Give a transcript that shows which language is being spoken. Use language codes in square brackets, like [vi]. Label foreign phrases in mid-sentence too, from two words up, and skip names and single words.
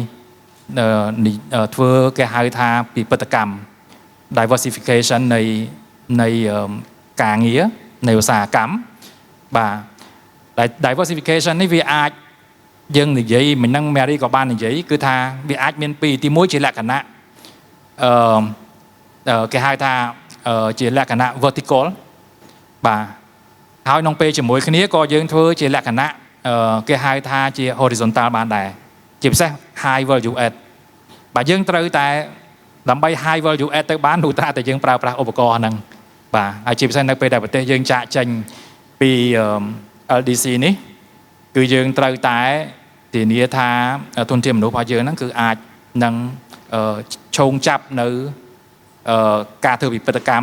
[km] ធ្វើគេហៅថាពិពិធកម្ម diversification នៃការងារនៃឧស្សាហកម្មបាទ diversification នេះវាអាចយើងនិយាយមិននឹង Mary ក៏បាននិយាយគឺថាវាអាចមានពីរទី1ជាលក្ខណៈ គេហៅថាជាលក្ខណៈ vertical បាទហើយក្នុងពេលជាមួយគ្នាក៏យើងធ្វើជាលក្ខណៈគេហៅថាជា horizontal បានដែរជាពិសេស [en] high value add [km] បាទ យើងត្រូវតែដើម្បី [en] high value add [km] ទៅបាននោះតែយើងប្រើប្រាស់ឧបករណ៍ហ្នឹងបាទហើយជាពិសេសនៅពេលដែលប្រទេសយើងចាកចេញពី LDC នេះគឺយើងត្រូវតែធានាថាទុនធានមនុស្សរបស់យើងហ្នឹងគឺអាចនឹងឈោងចាប់នៅការធ្វើពិពិធកម្ម